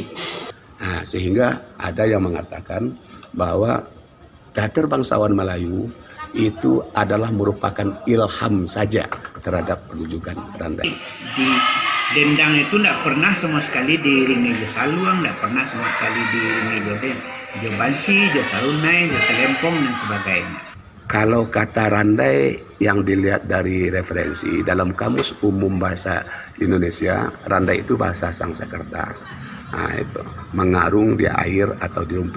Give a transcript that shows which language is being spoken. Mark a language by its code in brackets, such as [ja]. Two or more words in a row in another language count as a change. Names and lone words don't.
[id] Nah, sehingga ada yang mengatakan bahwa teater bangsawan Melayu itu adalah merupakan ilham saja terhadap pertunjukan randai. Di dendang itu tidak pernah sama sekali diiringi jo saluang, tidak pernah sama sekali diiringi jo bansi, jo salunai, jo selempong dan sebagainya. Kalau kata randai yang dilihat dari referensi dalam Kamus Umum Bahasa Indonesia, randai itu bahasa Sanskerta. Nah, itu mengarung di air atau di rumput.